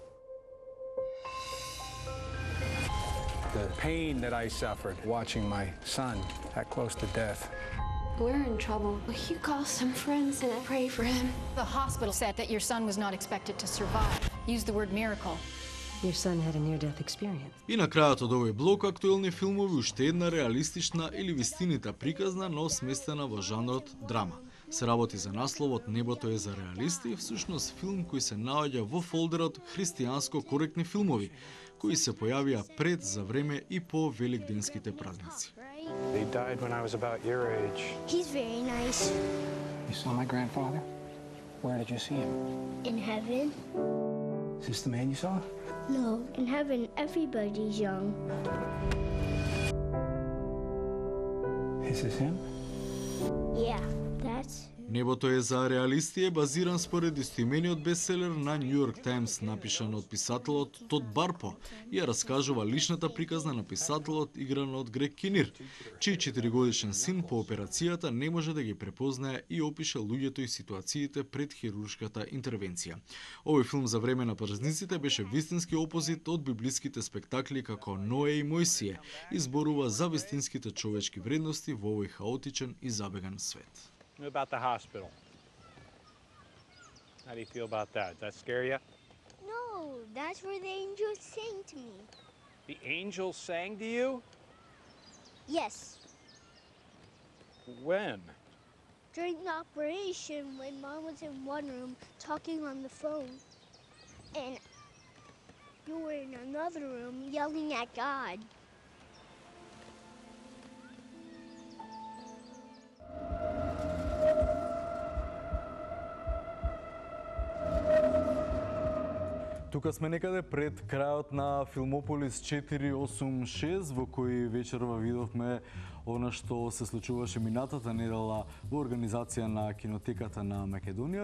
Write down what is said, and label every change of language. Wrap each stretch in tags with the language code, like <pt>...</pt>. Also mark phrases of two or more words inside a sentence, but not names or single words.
<en>The pain that I suffered watching my son that close to death. We're in trouble. Will you call some friends and pray for him? The hospital said that your son was not expected to survive. Use the word miracle. Your son had a near-death experience.</en> <mk>И на крајот од овој блок актуелни филмови уште една реалистична или вистинита приказна, но сместена во жанрот драма. Се работи за насловот Небото е за реалисти, всушност филм кој се наоѓа во фолдерот христијанско коректни филмови, кои се појавија пред, за време и по великденските празници.</mk> <en>He died when I was about your age. He's very nice. You saw my grandfather? Where did you see him? In heaven? Is this the man you saw? No, in heaven everybody's young. Is this him? Yeah, that's...</en> <mk>Небото е за реалисти е базиран според истоимениот бестселер на New York Times, напишан од писателот Тод Барпо, и ја раскажува личната приказна на писателот игран од Грег Кинир, чиј 4-годишен син по операцијата не може да ги препознае и опише луѓето и ситуациите пред хируршката интервенција. Овој филм за време на празниците беше вистински опозит од библиските спектакли како Ное и Мојсие и зборува за вистинските човечки вредности во овој хаотичен и забеган свет.</mk> <en>About the hospital. How do you feel about that? Does that scare you? No, that's where the angels sang to me. The angels sang to you? Yes. When? During the operation, when Mom was in one room talking on the phone, and you were in another room yelling at God.</en> <mk>Тука сме некаде пред крајот на Филмополис 486, во кој вечерва видовме она што се случуваше минатата недела во организација на Кинотеката на Македонија.</mk>